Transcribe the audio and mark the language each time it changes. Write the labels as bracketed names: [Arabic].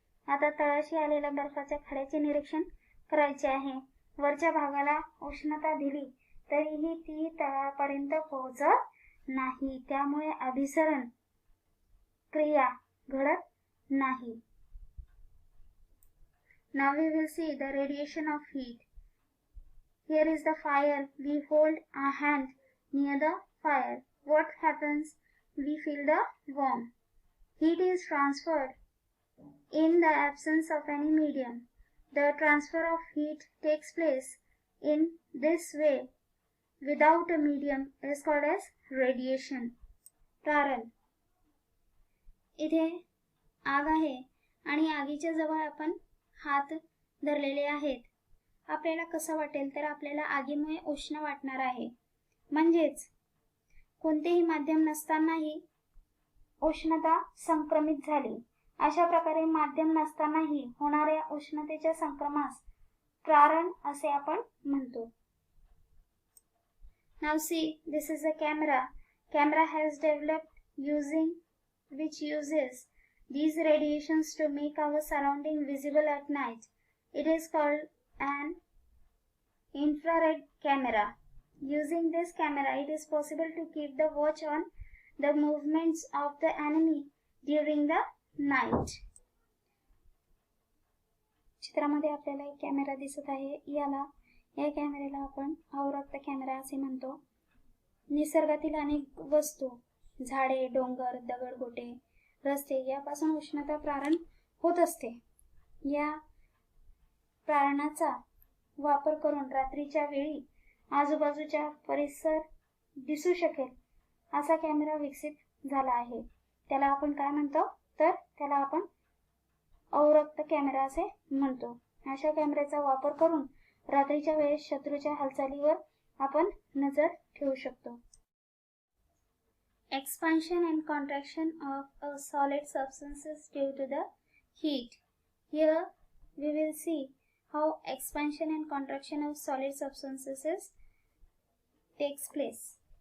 [Marathi] आता तळाशी आलेल्या बर्फाच्या खड्याचे निरीक्षण करायचे आहे. वरच्या भागाला उष्णता दिली तरीही ती तळापर्यंत पोहोचत नाही. त्यामुळे अभिसरण क्रिया घडत नाही. [English] Now we will see the radiation of heat. Here is the fire. We hold our hand near the fire. What happens? We feel the warmth. Heat is transferred in the absence of any medium. The transfer of heat takes place in this way without a medium is called as radiation. [Marathi] प्रारण. इथे आग आहे आणि आगीच्या जवळ आपण हात धरलेले आहेत. आपल्याला कसं वाटेल तर आपल्याला आगीमुळे उष्ण वाटणार आहे. म्हणजेच कोणतेही माध्यम नसतानाही उष्णता संक्रमित झाली. अशा प्रकारे माध्यम नसतानाही होणाऱ्या उष्णतेच्या संक्रमणास प्रारण असे आपण म्हणतो. [English] Now see, this is a camera. Camera has developed which uses these radiations to make our surrounding visible at night. It is called an infrared camera. Using this camera, it is possible to keep the watch on the movements of the enemy during the night. [Marathi] चित्रामध्ये आपल्याला एक camera दिसत आहे. या कॅमेऱ्याला आपण अवरक्त camera असे म्हणतो. निसर्गातील अनेक वस्तू, झाडे, डोंगर, दगडगोटे, रस्ते यापासून उष्णता प्रारण होत असते. या प्रारणाचा वापर करून रात्रीच्या वेळी आजूबाजूचा परिसर दिसू शकेल असा कॅमेरा विकसित झाला आहे. त्याला आपण काय म्हणतो तर त्याला आपण अवरक्त कॅमेरा असे म्हणतो. अशा कॅमेऱ्याचा वापर करून रात्रीच्या वेळेस शत्रूच्या हालचालीवर आपण नजर ठेवू शकतो. [English] Expansion and contraction of a solid substances due to the heat. Here we will see how expansion and contraction of solid substances takes place.